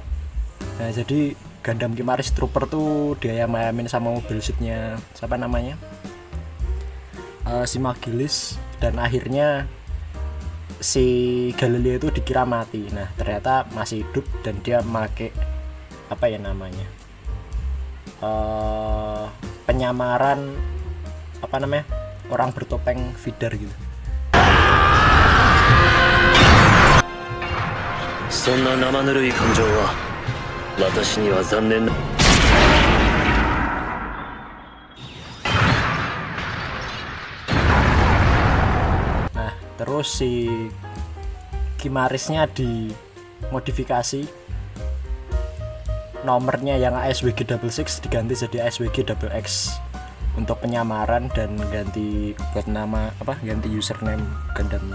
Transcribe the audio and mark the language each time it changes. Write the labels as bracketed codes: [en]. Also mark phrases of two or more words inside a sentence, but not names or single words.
[id] Nah, jadi Gundam Kimaris Trooper tuh diayam-ayamin sama mobil suitnya si Magilis, dan akhirnya si Galileo itu dikira mati. Nah, ternyata masih hidup dan dia make penyamaran orang bertopeng feeder gitu. [ja] そんな生ぬるい感情は私には残念な。 [id] Terus si Kimarisnya dimodifikasi, nomornya yang ASWG Double Six diganti jadi ASWG Double X untuk penyamaran dan ganti buat nama ganti username Gundamnya.